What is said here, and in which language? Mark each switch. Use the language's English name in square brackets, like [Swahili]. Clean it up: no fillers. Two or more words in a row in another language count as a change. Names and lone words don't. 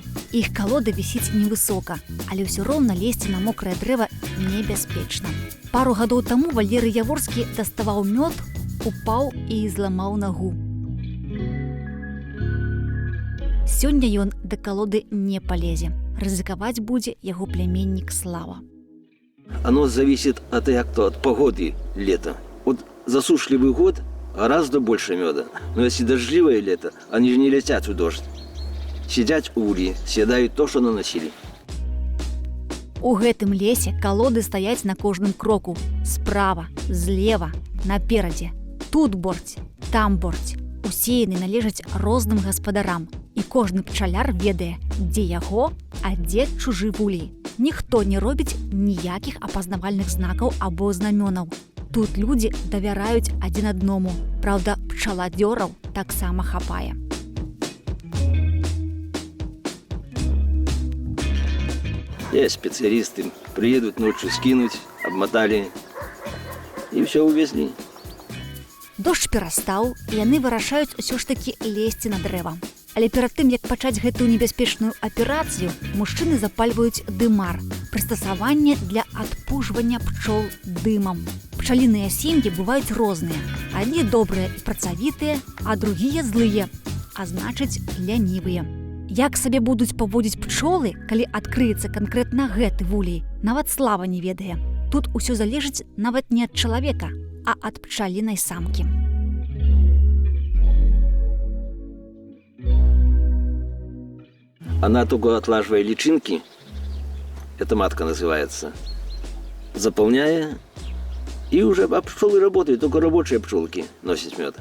[Belarusian] Іх калода вісіць невысока, але ўсё роўна лезці на мокрае дрэва небяспечна. Пару гадоў таму Валерый Яворскі даставаў мёд, упаў і зламаў нагу. Сёння ён да калоды не палезе. Рызыкаваць будзе яго пляменнік Слава. [Russian] Оно зависит от погоды лета. Вот засушливый год гораздо больше меда. Но если дождливое лето, они же не летят в дождь. Сидят у ульи, съедают то, что наносили. [Belarusian] У гэтым лесе калоды стаяць на кожным кроку. Справа, злева, наперадзе. Тут борць, там борць. Усе яны належаць розным гаспадарам. І кожны пчаляр ведае, дзе яго, а дзе чужы вулей. Ніхто не робіць ніякіх апазнавальных знакаў або знамёнаў. Тут людзі давяраюць адзін адному. Праўда, пчаладзёраў таксама хапае. [Russian] Есть специалисты, приедут ночью скинуть, обмотали и все увезли. [Belarusian] Дождж перастаў, і яны вырашаюць усё ж такі лезці на дрэва. Але перад тым, як пачаць гэтую небяспечную аперацыю, мужчыны запальваюць дымар – прыстасаванне для адпужвання пчол дымам. Пчаліныя сем'і бываюць розныя. Адні добрыя і працавітыя, а другія злыя, а значыць лянівыя. Як сабе будуць паводзіць пчолы, калі адкрыецца канкрэтна гэты вулей, нават Слава не ведае. Тут усё залежыць нават не ад чалавека, а ад пчалінай самкі. [Russian] Она только отлаживая личинки, это матка называется, заполняя, и уже пчелы работают, только рабочие пчелки носят мед.